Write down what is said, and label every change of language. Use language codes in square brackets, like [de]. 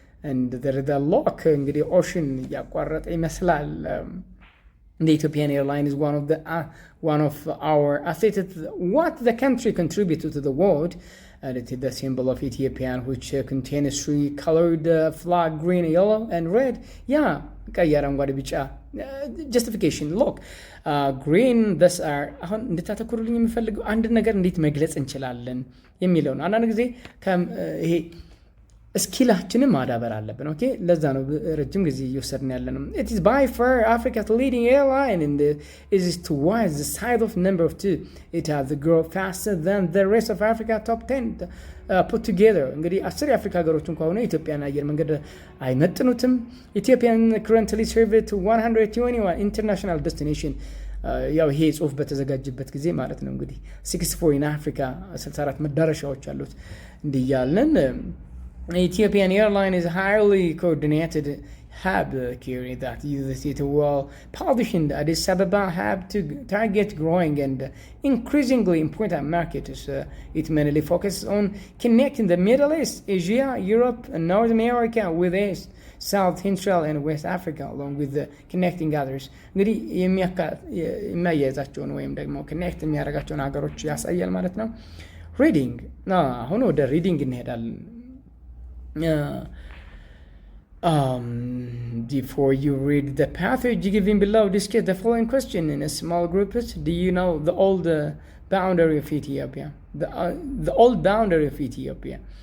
[en] and the lock [am] እንግዲህ ኦሽን ያቋረጠ ይመስላል። [en] the Ethiopian Airline is one of our assets. What the country contributed to the world, and it is the symbol of Ethiopian which contains three colored flag, green, yellow and red. [am] yeah ቀይ አረንጓዴ ቢጫ [en] justification look green this are [am] አሁን እንድታተኩሩልኝ የሚፈልገው አንድ ነገር እንዴት መግለጽ እንችላለን የሚለው ነው። አንዳንድ ጊዜ ይሄ ስኪላችንን ማዳበር አለብን። ኦኬ ለዛ ነው ረጅም ጊዜ እየወሰድን ያለነው። [en] it is by far Africa's leading airline and it is towards the side of number of 2. it has grown faster than the rest of Africa top 10 put together. [am] እንግዲህ 10 የአፍሪካ ሀገሮችን ከሆነ ኢትዮጵያን አየር መንገድ አይመጥኑትም። [en] Ethiopian currently serve to 121 international destination. [am] ያው ይሄ ጽሁፍ በተዘጋጀበት ጊዜ ማለት ነው እንግዲህ 64 [en] in Africa [am] 64 መዳረሻዎች አሉት እንዲያለን [en] Ethiopian Airline is a highly coordinated hub carrier that uses it well positioned Addis Ababa hub to target growing and increasingly important markets. It mainly focuses on connecting the Middle East, Asia, Europe, and North America with East, South, Central, and West Africa, along with the connecting others. [am] እንግዲህ የሚያያይዛቸውን ወይም ደግሞ ኮኔክት የሚያደርጋቸውን ሀገሮች ያሳያል ማለት ነው። ሪዲንግ አሁን ወደ ሪዲንግ እንሄዳለን። [en] Before you read the passage given below, discuss the following question in a small group. Do you know the old boundary of Ethiopia? The old boundary of Ethiopia.